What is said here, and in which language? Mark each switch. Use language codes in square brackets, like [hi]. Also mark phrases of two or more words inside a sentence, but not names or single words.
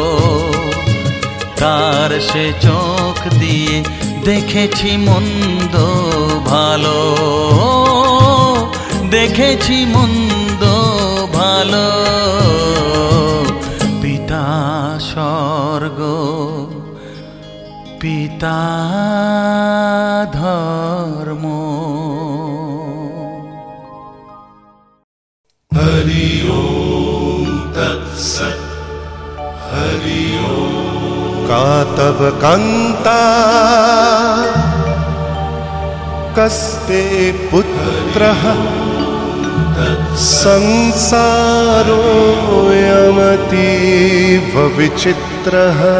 [bn] তার সে চোখ দিয়ে দেখেছি মন্দ ভালো, দেখেছি মন্দ ভালো। [sa] পিতা স্বর্গ পিতা ধর্ম। हरि ओम तत्सत् हरि ओम। का तब कांता कस्ते पुत्रः संसारोऽयमतीव विचित्रः।